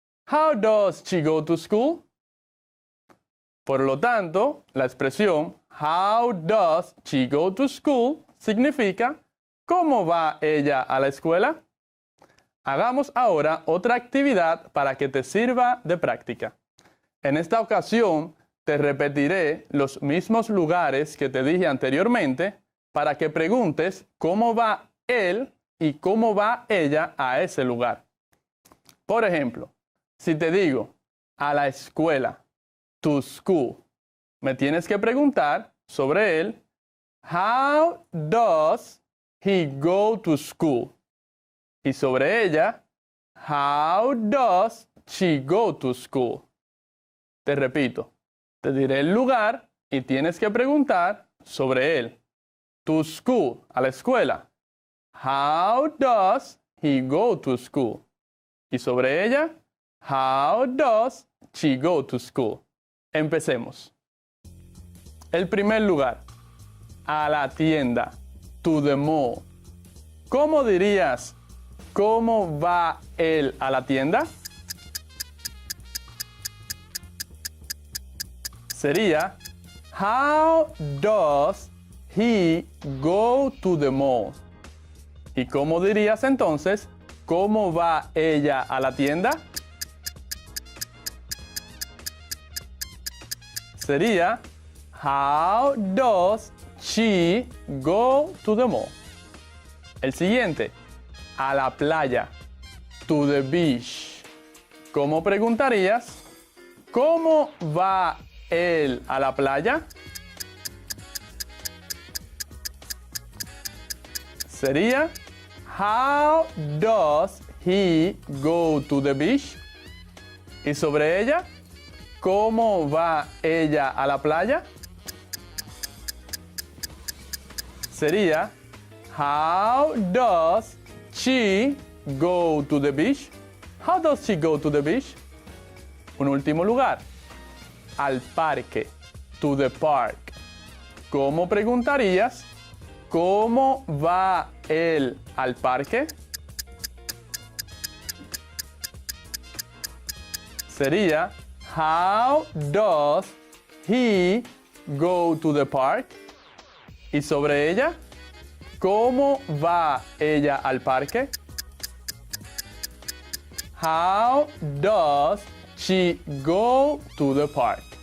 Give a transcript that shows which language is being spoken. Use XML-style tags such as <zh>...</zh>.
<en>How does she go to school?</en> <es>Por lo tanto, la expresión</es> <en>how does she go to school</en> <es>significa ¿cómo va ella a la escuela? Hagamos ahora otra actividad para que te sirva de práctica. En esta ocasión, te repetiré los mismos lugares que te dije anteriormente para que preguntes cómo va él y cómo va ella a ese lugar. Por ejemplo, si te digo a la escuela,</es> <en>to school,</en> <es>me tienes que preguntar sobre él,</es> <en>how does he go to school?</en> <es>Y sobre ella,</es> <en>how does she go to school?</en> <es>Te repito, te diré el lugar y tienes que preguntar sobre él.</es> <en>To school,</en> <es>a la escuela.</es> <en>How does he go to school?</en> <es>Y sobre ella,</es> <en>how does she go to school?</en> <es>Empecemos. El primer lugar, a la tienda,</es> <en>to the mall.</en> <es>¿Cómo dirías, cómo va él a la tienda?</es> <en>Sería, how does he go to the mall?</en> <es>¿Y cómo dirías entonces, cómo va ella a la tienda?</es> <en>Sería, how does she go to the mall?</en> <es>El siguiente, a la playa,</es> <en>to the beach.</en> <es>¿Cómo preguntarías, cómo va él a la playa?</es> <en>Sería, how does he go to the beach?</en> <es>Y sobre ella, ¿cómo va ella a la playa?</es> <en>Sería, how does she go to the beach? How does she go to the beach?</en> <es>Un último lugar, al parque,</es> <en>to the park.</en> <es>¿Cómo preguntarías, cómo va él al parque?</es> <en>Sería, how does he go to the park?</en> <es>Y sobre ella, ¿cómo va ella al parque?</es> <en>How does she go to the park?</en>